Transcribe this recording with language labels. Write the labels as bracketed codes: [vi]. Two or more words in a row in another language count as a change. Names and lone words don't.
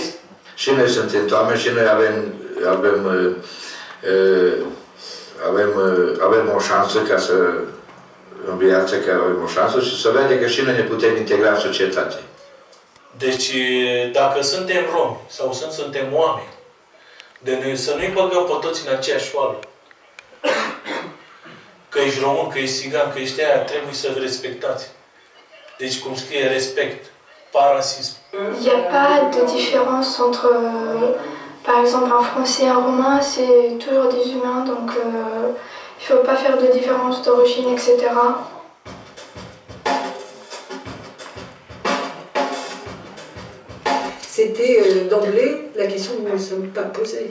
[ro] Și noi suntem oameni și noi avem o șansă ca să, în viață, că avem o șansă și să vedem că și noi ne putem integra în societate. Deci, dacă suntem romi sau suntem oameni, să nu-i băgăm pe toți în aceeași oală. Că ești român, că ești țigan, că ești aia, trebuie să respectați. Deci, cum scrie, [fr] respect, pas racisme. Il n'y a pas de différence entre, par exemple, un français et un roumain, c'est toujours des humains, donc il ne faut pas faire de différence d'origine, etc. C'était d'emblée la question que nous ne nous sommes pas posée.